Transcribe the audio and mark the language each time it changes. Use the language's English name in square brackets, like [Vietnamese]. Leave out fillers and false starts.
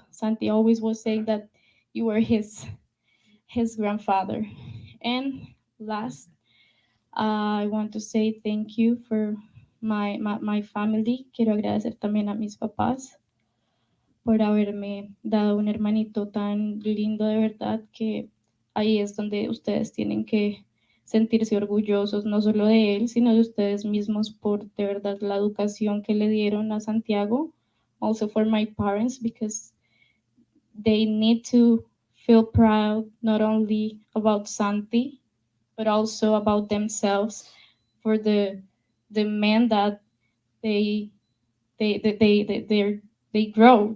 [English] Santi always was saying that you were his grandfather. And last, I want to say thank you for my family. [Spanish] Quiero agradecer también a mis papás por haberme dado un hermanito tan lindo, de verdad, que ahí es donde ustedes tienen que sentirse orgullosos no solo de él, sino de ustedes mismos por de verdad la educación que le dieron a Santiago. [English] Also for my parents, because they need to feel proud not only about Santi, but also about themselves for the men that they they grow.